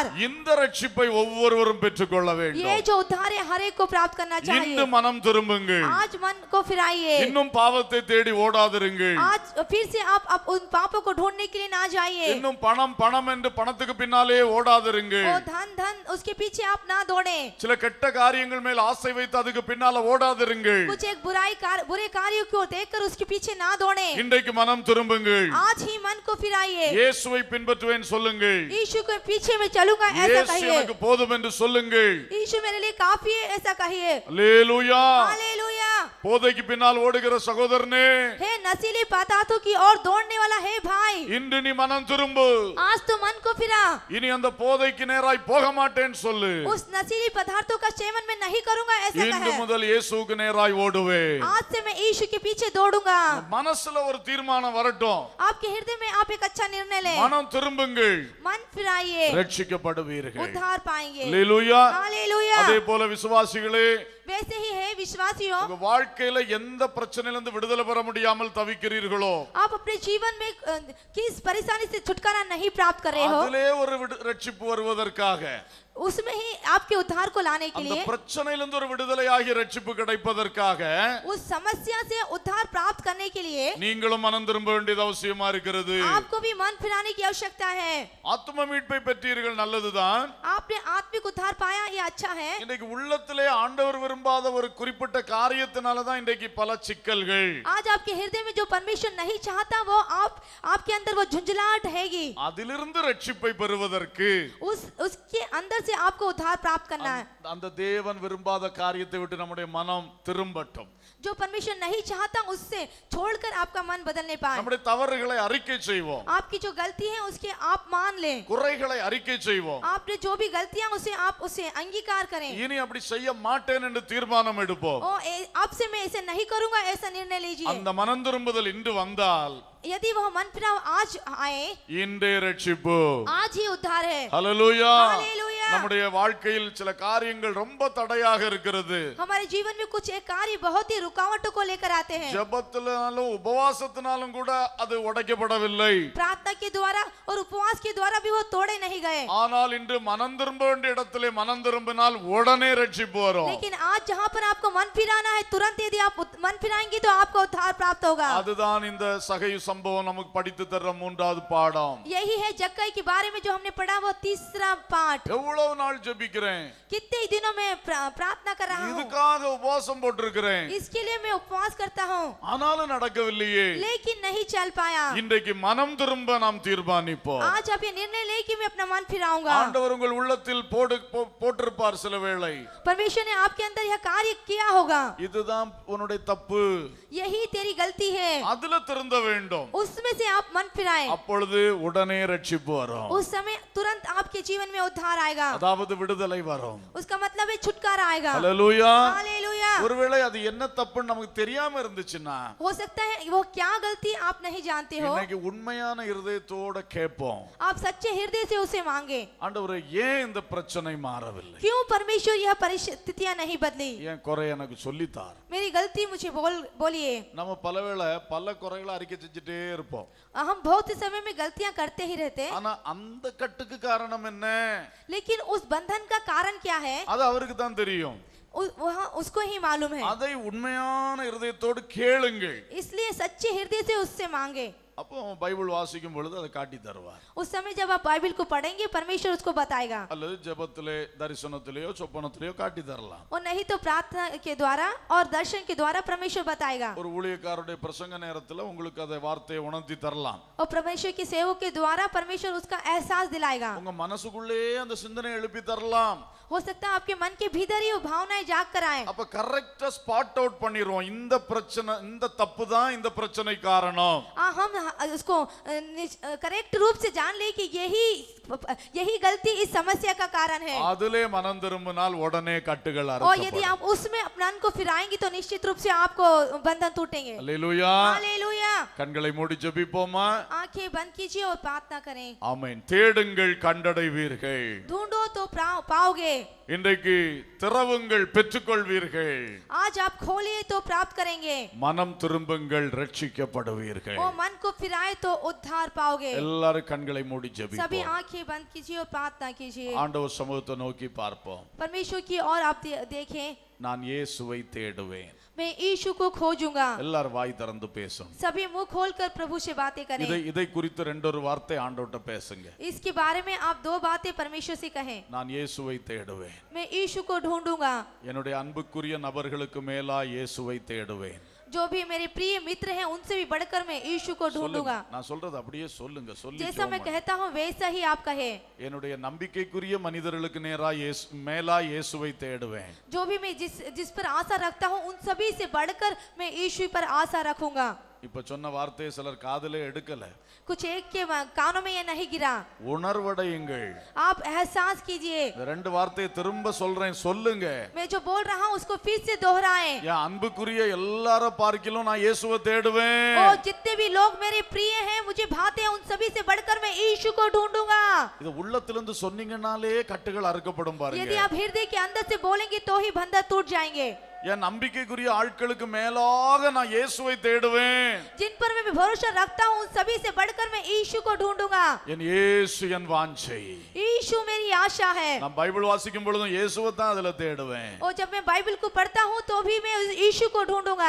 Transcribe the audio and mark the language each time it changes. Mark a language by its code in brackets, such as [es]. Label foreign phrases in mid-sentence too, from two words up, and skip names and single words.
[ta] இந்த ரட்சிப்பை ஒவ்வொருவரும் பெற்றுக்கொள்ள வேண்டும். [hi] ये जो उद्धार है हर एक को प्राप्त करना चाहिए। [ta] இன்று மனம் திரும்புங்கள். [hi] आज मन को फिराइए। [ta] இன்னும் பாவத்தை தேடி ஓடாதிருங்கள். [hi] आज फिर से आप उन पापों को ढूंढने के लिए ना जाइए। [ta] இன்னும் பணம் பணம் என்று பணத்துக்கு பின்னாலே ஓடாதிருங்கள். [hi] ओ धन धन उसके पीछे आप ना दौड़ें। [ta] சில கெட்ட காரியங்கள் மேல் ஆசை வைத்து அதுக்கு பின்னால ஓடாதிருங்கள். [hi] कुछ एक बुरे कार्यों को देखकर उसके पीछे ना दौड़ें। [ta] இன்றைக்கு மனம் திரும்புங்கள். [hi] आज ही मन को फिराइए। [ta] இயேசுவை பின்பற்றுவேன் சொல்லுங்கள். [hi] यीशु के पीछे मैं चलूंगा ऐसा இயேசு कहिए। [ta] எனக்கு போதும் என்று சொல்லுங்கள். [hi] यीशु मेरे लिए काफी है ऐसा कहिए। [ta] அல்லேலூயா. [hi] हालेलुया। [ta] போதைக்கு பின்னால் ஓடுகிற சகோதரனே, [hi] हे नशीली पदार्थों की ओर दौड़ने वाला है भाई, [ta] இன்று நீ மனம் திரும்பு. [hi] आज तो मन को फिरा। [ta] இனி அந்த போதைக்கு நேராய் போக மாட்டேன்னு சொல்லு. [hi] उस नशीली पदार्थों का सेवन मैं नहीं करूंगा ऐसा [ta] இன்று [hi] कहे। [ta] முதல் இயேசுவுக்கு நேராய் ஓடுவேன். [hi] आज से मैं यीशु के पीछे दौड़ूंगा। [ta] மனசுல ஒரு தீர்மானம் வரட்டும். [hi] आपके हृदय में आप एक अच्छा निर्णय लें। [ta] மனம் திரும்புங்கள். [hi] मन फिराइए, [ta] ரட்சிக்கப்படுவீர்கள். [hi] उद्धार पाएंगे। [ta] அல்லேலூயா. [hi] हालेलुया। [ta] அதே போல விசுவாசிகளே, [hi] वैसे ही है विश्वासियों, [ta] உங்க வாழ்க்கையில எந்த பிரச்சனையிலிருந்து விடுதலை பெற முடியாமல் தவிக்கிறீர்களோ, [hi] आप अपने जीवन में किस परेशानी से छुटकारा नहीं प्राप्त कर रहे हो, [ta] அதிலே ஒரு ரட்சிப்பு வருவதற்காக, [hi] उसमें ही आपके उद्धार को लाने के [ta] அந்த [hi] लिए, [ta] பிரச்சனையிலிருந்து ஒரு விடுதலையாகிய ரட்சிப்பு கிடைப்பதற்காக [hi] उस समस्या से उद्धार प्राप्त करने के लिए [ta] நீங்களும் மனம் திரும்ப வேண்டியது அவசியமா இருக்கிறது. [hi] आपको भी मन फिराने की आवश्यकता है। [ta] ஆத்தும மீட்பை பெற்றீர்கள், நல்லதுதான். [hi] आपने आत्मिक उद्धार पाया, ये अच्छा है। [ta] இன்னைக்கு உள்ளத்திலே ஆண்டவர் விரும்பாத ஒரு குறிப்பிட்ட காரியத்தினால தான் இன்றைக்கு பல சிக்கல்கள். [hi] आज आपके हृदय में जो परमेश्वर नहीं चाहता वो आपके अंदर वो झुंझलाहट हैगी। [ta] அதிலிருந்து ரட்சிப்பை பெறுவதற்கு [hi] उसके अंदर से आपको उद्धार प्राप्त करना है। [ta] அந்த தேவன் விரும்பாத காரியத்தை விட்டு நம்முடைய மனம் திரும்பட்டும். [hi] जो परमेश्वर नहीं चाहता उससे छोड़कर आपका मन बदलने पाए। [ta] நம்முடைய தவறுகளை அறிக்கை செய்வோம். [hi] आपकी जो गलती है उसके आप मान लें। [ta] குறைகளை அறிக்கை செய்வோம். [hi] आपने जो भी गलतियां उसे अंगीकार करें। [ta] இனி அப்படி செய்ய மாட்டேன் என்று தீர்மானம் எடுப்போம். [hi] अब से मैं ऐसे नहीं करूंगा ऐसा निर्णय लीजिए। [ta] அந்த மனம் திரும்புதல் இன்று வந்தால், [hi] यदि वह मन फिराव आज आए, [ta] இன்றே ரட்சிப்பு. [hi] आज ही उद्धार है। [ta] ஹல்லேலூயா. [hi] हालेलुया। [ta] நம்முடைய வாழ்க்கையில் சில காரியங்கள் ரொம்ப தடையாக இருக்கிறது. [hi] हमारे जीवन में कुछ एक कार्य बहुत ही रुकावटों को लेकर आते हैं। [ta] ஜெபத்தினாலும் உபவாசத்தினாலும் கூட அது உடைக்கப்படவில்லை. [hi] प्रार्थना के द्वारा और उपवास के द्वारा भी वो तोड़े नहीं गए। [ta] ஆனால் இன்று மனம் திரும்ப வேண்டிய இடத்திலே மனம் திரும்பினால் உடனே ரட்சிப்பு வரும். [hi] लेकिन आज जहाँ पर आपको मन फिराना है, तुरंत यदि आप मन फिराएंगे तो आपको उद्धार प्राप्त होगा। [ta] அதுதான் இந்த சகையு சம்பவம் நமக்கு படித்து தர்ற மூன்றாவது பாடம். [hi] यही है जक्कई के बारे में जो हमने पढ़ा, वो तीसरा पाठ। [ta] எவ்வளவு நாள் ஜெபிக்கிறேன், [hi] कितने दिनों में प्रार्थना कर रहा हूँ, [ta] இதுக்காக உபவாசம் போட்டிருக்கிறேன், [hi] इसके लिए मैं उपवास करता हूँ, [ta] ஆனாலும் நடக்கவில்லையே. [hi] लेकिन नहीं चल पाया। [ta] இன்றைக்கு மனம் திரும்ப நாம் தீர்மானிப்போம். [hi] आज आप ये निर्णय ले कि मैं अपना मन फिराऊंगा। [ta] ஆண்டவர் உங்கள் உள்ளத்தில் போட்டிருப்பார் சில வேளை, [hi] परमेश्वर ने आपके अंदर यह कार्य किया होगा, [ta] இதுதான் உன்னுடைய தப்பு, [hi] यही तेरी गलती है, [ta] அதுல திருந்த வேண்டும். [hi] उसमें से आप मन फिराएं। [ta] அப்பொழுது உடனே ரட்சிப்பு வரும். [hi] उस समय तुरंत आपके जीवन में उद्धार आएगा। [ta] அதாவது விடுதலை வரும். [hi] उसका मतलब है छुटकारा आएगा। [ta] ஹல்லேலூயா. [hi] हालेलुया। [ta] ஒருவேளை அது என்ன தப்புன்னு நமக்கு தெரியாம இருந்துச்சுன்னா, [hi] हो सकता है वो क्या गलती आप नहीं जानते हो, [ta] இன்னைக்கு உண்மையான இருதயத்தோட கேட்போம், [hi] आप सच्चे हृदय से उसे मांगे, [ta] ஆண்டவரே ஏன் இந்த பிரச்சனை மாறவில்லை, [hi] क्यों परमेश्वर यह परिस्थितियां नहीं बदली, [ta] ஏன் குறை எனக்கு சொல்லித்தார். [hi] मेरी गलती मुझे बोलिए। [ta] நம்ம பலவேளை பல குறைகளை அறிக்கை செஞ்சுட்டே இருப்போம். [hi] हम बहुत से समय में गलतियां करते ही रहते हैं, [ta] ஆனா அந்த கட்டுக்கு காரணம் என்ன, [hi] लेकिन उस बंधन का कारण क्या है [ta] அது அவருக்கு தான் தெரியும். [hi] वहाँ उसको ही मालूम है। [ta] அதை உண்மையான இருதயத்தோடு கேளுங்கள். [hi] इसलिए सच्चे हृदय से उससे मांगे। [ta] அப்போ பைபிள் வாசிக்கும் பொழுது அதை காட்டி தருவார். [hi] उस समय जब आप बाइबल को पढ़ेंगे परमेश्वर उसको बताएगा, [ta] அல்லது ஜெபத்திலே தரிசனத்திலேயோ சொப்பனத்திலேயோ காட்டி தரலாம். [hi] और नहीं तो प्रार्थना के द्वारा और दर्शन के द्वारा परमेश्वर बताएगा, [ta] ஒரு ஊழியக்காரருடைய பிரசங்க நேரத்துல உங்களுக்கு அதை வார்த்தையை உணர்த்தி தரலாம். [hi] और परमेश्वर के सेवक के द्वारा परमेश्वर उसका एहसास दिलाएगा। [ta] உங்க மனசுக்குள்ளே அந்த சிந்தனை எழுப்பி தரலாம். [hi] हो सकता है आपके मन के भीतर ही वो भावनाएं जाग कर आए। [ta] அப்ப கரெக்ட்டா [en] spot out [ta] பண்ணிடுவோம், இந்த பிரச்சனை, இந்த தப்பு தான் இந்த பிரச்சனை காரணம். [hi] हम उसको करेक्ट रूप से जान ले कि यही गलती इस समस्या का कारण है। [ta] அதிலே மனம் திரும்பினால் உடனே கட்டுகள் [hi] और यदि [ta] அறுக்கப்படும். [hi] आप उसमें अपना मन को फिराएंगे तो निश्चित रूप से आपको बंधन टूटेंगे। [ta] அல்லேலூயா. [hi] हालेलुया। [ta] கண்களை மூடி ஜெபிப்போமா? [hi] आंखें बंद कीजिए और प्रार्थना करें। [ta] ஆமென். தேடுங்கள் கண்டடைவீர்கள். [hi] ढूंढो तो पाओगे। [ta] இன்றைக்கு திறவுங்கள் பெற்றுக்கொள்வீர்கள். [hi] आज आप खोलिए तो प्राप्त करेंगे। [ta] மனம் திரும்புங்கள் ரட்சிக்கப்படுவீர்கள். [hi] और मन को फिराए तो उद्धार पाओगे। [ta] எல்லாரும் கண்களை மூடி [hi] सभी [ta] ஜெபிப்போம். [hi] आंखें बंद कीजिए और प्रार्थना कीजिए। [ta] ஆண்டவர் சமூகத்தை நோக்கி பார்ப்போம். [hi] परमेश्वर की ओर आप देखें। [ta] நான் இயேசுவை தேடுவேன். [hi] मैं यीशु को खोजूंगा। [ta] எல்லாரும் வாய் திறந்து பேசும். [hi] सभी मुंह खोलकर प्रभु से बातें करें। [ta] இதை குறித்து ரெண்டொரு வார்த்தை ஆண்டவர்ட்ட பேசுங்க. [hi] इसके बारे में आप 2 बातें परमेश्वर से कहें। [ta] நான் இயேசுவை தேடுவேன். [hi] मैं यीशु को ढूंढूंगा। [ta] என்னுடைய அன்புக்குரிய நபர்களுக்கு மேலா இயேசுவை தேடுவேன். [hi] जो भी मेरे प्रिय मित्र हैं उनसे भी बढ़कर मैं यीशु को ढूंढूंगा। [ta] நான் சொல்றது அப்படியே சொல்லுங்க. சொல்லி [hi] जैसा मैं कहता हूँ वैसा ही आप कहे। [ta] என்னுடைய நம்பிக்கைக்குரிய மனிதர்களுக்கு நேரா மேலா இயேசுவை தேடுவேன். [hi] जो भी मैं जिस पर आशा रखता हूँ उन सभी से बढ़कर मैं यीशु पर आशा रखूंगा। [ta] இப்ப சொன்ன வார்த்தையை சிலர் காதுல எடுக்கல. [hi] कुछ एक के कानों में ये नहीं गिरा। [ta] உணர்வடையுங்கள். [hi] आप एहसास कीजिए। [ta] இந்த ரெண்டு வார்த்தையை திரும்ப சொல்றேன், சொல்லுங்க. [hi] मैं जो बोल रहा हूँ उसको फिर से दोहराएं। [ta] என் அன்புக்குரிய எல்லார பார்க்கிலும் நான் இயேசுவை தேடுவேன். [hi] और जितने भी लोग मेरे प्रिय हैं मुझे भाते हैं उन सभी से बढ़कर मैं यीशु को ढूंढूंगा। [ta] இது உள்ளத்திலிருந்து சொன்னீங்கனாலே கட்டுகள் அறுக்கப்படும் பாருங்க. [hi] यदि आप हृदय के अंदर से बोलेंगे तो ही बंधन टूट जाएंगे। [ta] என் நம்பிக்கைக்குரிய ஆட்களுக்கு மேலாக நான் இயேசுவை தேடுவேன். [hi] जिन पर मैं भरोसा रखता हूँ उन सभी से बढ़कर मैं यीशु को ढूंढूंगा। [ta] என் இயேசு என் வாஞ்சை. [hi] यीशु मेरी आशा है। [ta] நான் பைபிள் வாசிக்கும் பொழுதும் இயேசுவை தான் அதுல தேடுவேன். [hi] और जब मैं बाइबल को पढ़ता हूँ तो भी मैं यीशु को ढूंढूंगा।